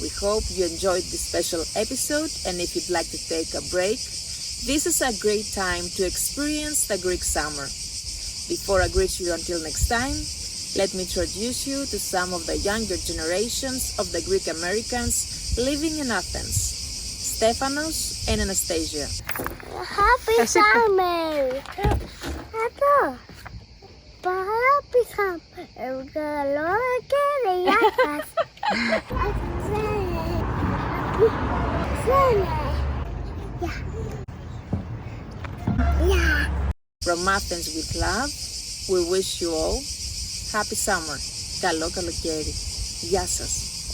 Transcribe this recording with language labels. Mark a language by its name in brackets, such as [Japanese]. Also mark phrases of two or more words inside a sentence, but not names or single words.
[English] We hope you enjoyed this special episode, and if you'd like to take a break, this is a great time to experience the Greek summer. Before I greet you until next time, let me introduce you to some of the younger generations of the Greek Americans living in Athens, Stefanos and Anastasia. Happy summer! [Greek] Εδώ! [English] Happy summer! [Greek] Καλό και γεια σας! [English] From Athens with love, we wish you all happy summer. [Greek] Καλό καλοκαίρι. Γεια σας.